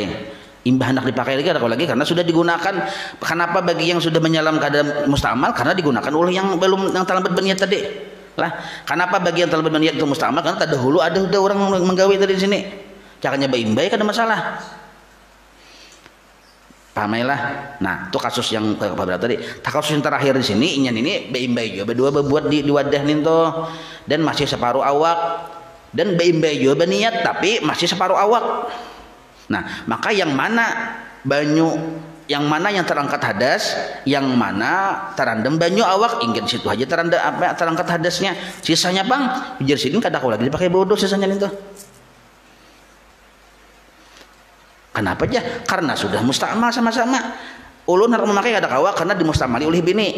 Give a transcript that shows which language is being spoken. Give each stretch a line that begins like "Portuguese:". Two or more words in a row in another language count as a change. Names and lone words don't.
Banjar: Imbah hendak dipakai lagi ada lagi karena sudah digunakan. Kenapa bagi yang sudah menyalam kada musta'mal? Karena digunakan oleh yang belum, yang talambat berniat tadi. Lah, kenapa bagi yang talambat berniat itu musta'mal? Karena terdahulu ada orang menggawe tadi di sini. Caranya beimbai kada masalah. Pahamilah. Nah, itu kasus yang keberapa tadi. Kasus yang terakhir di sini ini beimbai juga berdua berbuat di wadah nih toh, dan masih separuh awak, dan beimbai juga berniat tapi masih separuh awak. Nah, maka yang mana banyu, yang mana yang terangkat hadas, yang mana terendam banyu awak, ingat situ aja terangkat hadasnya. Sisanya bang, biar sini kada kau lagi dipakai bodoh sisanya itu. Kenapa aja? Karena sudah musta'mal sama-sama. Ulun harus memakai kada kawa karena dimustamali oleh bini.